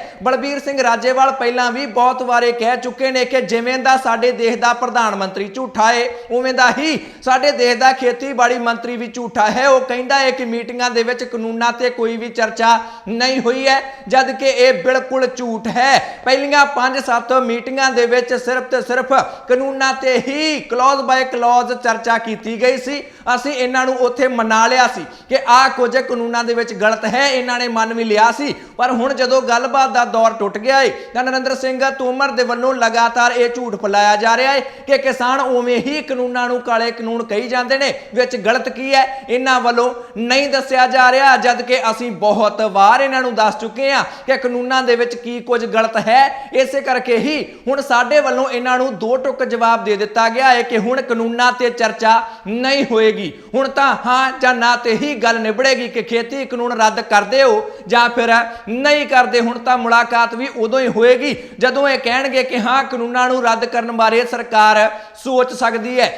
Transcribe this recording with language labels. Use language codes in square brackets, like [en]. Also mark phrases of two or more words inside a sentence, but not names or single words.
[pa] ਬਲਬੀਰ ਸਿੰਘ ਰਾਜੇਵਾਲ ਪਹਿਲਾਂ ਭੀ ਬਹੁਤ ਵਾਰੇ ਕਹਿ ਚੁੱਕੇ ਨੇ ਕਿ ਜਿਵੇਂ ਦਾ ਸਾਡੇ ਦੇਸ਼ ਦਾ ਪ੍ਰਧਾਨਮੰਤਰੀ ਝੂਠਾ ਹੈ ਉਵੇਂ ਦਾ ਹੀ ਸਾਡੇ ਦੇਸ਼ ਦਾ ਖੇਤੀਬਾੜੀ ਮੰਤਰੀ ਭੀ ਝੂਠਾ ਹੈ। ਵੋ ਕਹਿੰਦਾ ਹੈ ਕਿ ਮੀਟਿੰਗਾਂ ਦੇ ਵਿੱਚ ਕਾਨੂੰਨਾਂ ਤੇ ਕੋਈ ਭੀ ਚਰਚਾ ਨਹੀਂ ਹੋਈ ਹੈ, ਜਬਕਿ ਯਹ ਬਿਲਕੁਲ ਝੂਠ ਹੈ। ਪਹਿਲੀਆਂ 5-7 ਮੀਟਿੰਗਾਂ ਦੇ ਵਿੱਚ ਸਿਰਫ਼ ਤੇ ਸਿਰਫ਼ ਕਾਨੂੰਨਾਂ ਤੇ ਹੀ [en] clause by clause [pa] ਚਰਚਾ ਕੀ ਗਈ ਸੀ। ਅਸੀਂ ਇਹਨਾਂ ਨੂੰ ਉੱਥੇ ਮਨਾ ਲਿਆ ਸੀ ਕਿ ਆ ਕੁਝ ਕਾਨੂੰਨਾਂ ਦੇ ਵਿੱਚ ਗ਼ਲਤ ਹੈ, ਇਹਨਾਂ ਨੇ ਮੰਨ ਭੀ ਲਿਆ ਸੀ। ਪਰ ਹੁਣ ਜਦੋਂ ਗੱਲਬਾਤ ਦਾ ਦੌਰ ਟੁੱਟ ਗਿਆ ਹੈ ਤਾਂ ਨਰੇਂਦਰ ਸਿੰਘ ਤੋਮਰ ਦੇ ਵੱਲੋਂ ਲਗਾਤਾਰ ਯਹ ਝੂਠ ਫੈਲਾਇਆ ਜਾ ਰਿਹਾ ਹੈ ਕਿ ਕਿਸਾਨ ਉਵੇਂ ਹੀ ਕਾਨੂੰਨਾਂ ਨੂੰ ਕਾਲੇ ਕਾਨੂੰਨ ਕਹੀ ਜਾਂਦੇ ਨੇ, ਵਿੱਚ ਗ਼ਲਤ ਕੀ ਹੈ ਇਹਨਾਂ ਵੱਲੋਂ ਨਹੀਂ ਦੱਸਿਆ ਜਾ ਰਿਹਾ, ਜਬਕਿ ਅਸੀਂ ਬਹੁਤ ਵਾਰ ਇਹਨਾਂ ਨੂੰ ਦੱਸ ਚੁੱਕੇ ਹਾਂ ਕਿ ਕਾਨੂੰਨਾਂ ਦੇ ਵਿੱਚ ਕੀ ਕੁਝ ਗ਼ਲਤ ਹੈ। ਇਸੇ ਕਰਕੇ ਹੀ ਹੁਣ ਸਾਡੇ ਵੱਲੋਂ ਇਹਨਾਂ ਨੂੰ ਦੋ ਟੁਕ ਜਵਾਬ ਦੇ ਦਿੱਤਾ ਗਿਆ ਹੈ ਕਿ ਹੁਣ ਕਾਨੂੰਨਾਂ ਤੇ ਚਰਚਾ ਨਹੀਂ ਹੋਏਗੀ, ਹੁਣ ਤਾਂ ਹਾਂ ਜਾਂ ਨਾ ਤੇ ਹੀ ਗੱਲ ਨਿਬੜੇਗੀ ਕਿ ਖੇਤੀ ਕਾਨੂੰਨ ਰੱਦ ਕਰਦੇ ਹੋ ਜਾਂ ਫਿਰ ਨਹੀਂ ਕਰਦੇ। ਹੁਣ ਤਾਂ ਮੁਲਾਕਾਤ ਵੀ ਉਦੋਂ ਹੀ ਹੋਏਗੀ ਜਦੋਂ ਇਹ ਕਹਿਣਗੇ ਕਿ ਹਾਂ ਕਾਨੂੰਨਾਂ ਨੂੰ ਰੱਦ ਕਰਨ ਬਾਰੇ ਸਰਕਾਰ ਸੋਚ ਸਕਦੀ ਹੈ।